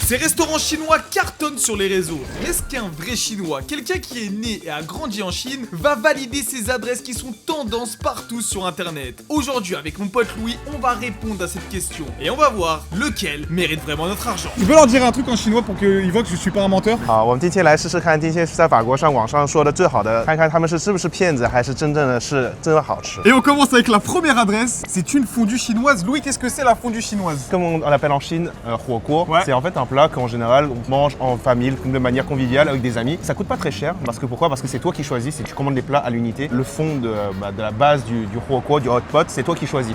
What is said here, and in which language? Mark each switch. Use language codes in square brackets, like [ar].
[fr] Ces restaurants chinois cartonnent sur les réseaux. Mais est-ce qu'un vrai chinois, quelqu'un qui est né et a grandi en Chine, va valider ces adresses qui sont tendance partout sur internet? Aujourd'hui, avec mon pote Louis, on va répondre à cette question. Et on va voir lequel mérite vraiment notre argent. Tu peux leur dire un truc en chinois pour qu'ils voient que je suis pas un menteur? [zh] 好，我们今天来试试看，今天是在法国上网上说的最好的，看看他们是不是骗子，还是真正的是真的好吃。 [fr] Et on commence avec la première adresse. C'est une fondue chinoise. Louis, qu'est-ce que c'est la fondue chinoise? Comme on l'appelle en Chine, huo guo, Ouais. c'est en fait un plat qu'en général on mange en famille, de manière conviviale avec des amis. Ça coûte pas très cher, parce que pourquoi? Parce que c'est toi qui choisis, si tu commandes les plats à l'unité. Le fond de la base du huo guo, du hot pot, c'est toi qui choisis.